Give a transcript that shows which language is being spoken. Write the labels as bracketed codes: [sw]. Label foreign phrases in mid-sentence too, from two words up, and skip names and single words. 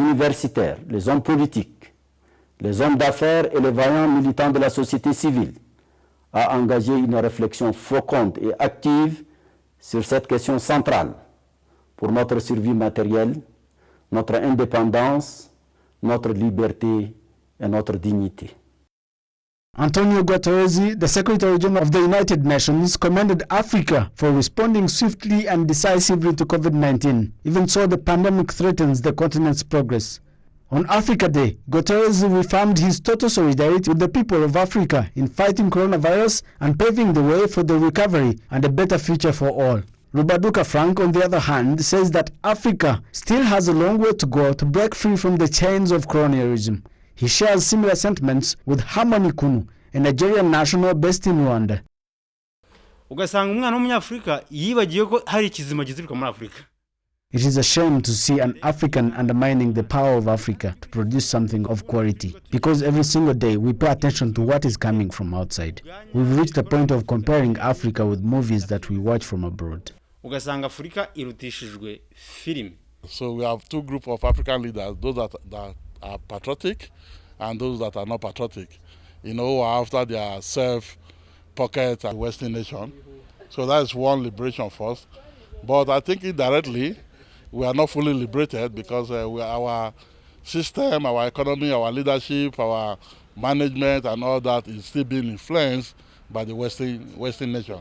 [fr] universitaires, les hommes politiques, les hommes d'affaires et les vaillants militants de la société civile à engager une réflexion féconde et active sur cette question centrale pour notre survie matérielle, notre indépendance, notre liberté et notre dignité. [en] Antonio Guterres, the Secretary General of the United Nations, commended Africa for responding swiftly and decisively to COVID-19. Even so, the pandemic threatens the continent's progress. On Africa Day, Guterres reaffirmed his total solidarity with the people of Africa in fighting coronavirus and paving the way for the recovery and a better future for all. Rubaduka Frank, on the other hand, says that Africa still has a long way to go to break free from the chains of colonialism. He shares similar sentiments with Harmony Kunu, a Nigerian national based in Rwanda. [rw] Ugasanga umwana w'umunyafrika yibagiye ko hari ikizima gituruka muri Afrika. [en] It is a shame to see an African undermining the power of Africa to produce something of quality, because every single day we pay attention to what is coming from outside. We've reached the point of comparing Africa with movies that we watch from abroad. [rw] Ugasanga Afrika irutishijwe film. [en] So we have two groups of African leaders, those that are patriotic and those that are not patriotic, who are after their self-pocket and Western nation. So that is one liberation first. But I think indirectly, we are not fully liberated because our system, our economy, our leadership, our management, and all that is still being influenced by the Western nation.